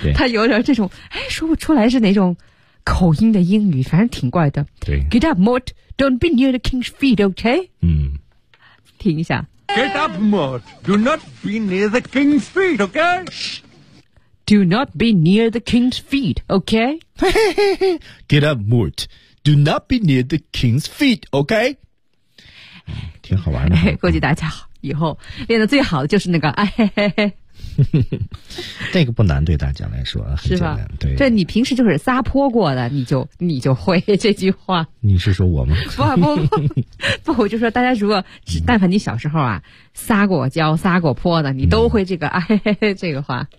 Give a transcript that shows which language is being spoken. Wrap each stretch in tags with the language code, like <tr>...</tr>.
<zh>他有点这种，哎，说不出来是哪种口音的英语，反正挺怪的。对</zh> <en>，Get up, Mort, don't be near the king's feet, okay？</en> <zh>嗯，听一下。</zh> <en>Get up, Mort. Do not be near the king's feet, okay? Do not be near the king's feet, okay? Get up, Mort. Do not be near the king's feet, okay?</en> <zh>挺好玩的。估计大家好，以后练的最好的就是那个哎嘿嘿嘿。这个不难，对大家来说很简单。对，这你平时就是撒泼过的，你就会这句话。你是说我吗？不，我就说大家如果但凡你小时候啊撒过娇、撒过泼的，你都会这个、哎、这个话。</zh>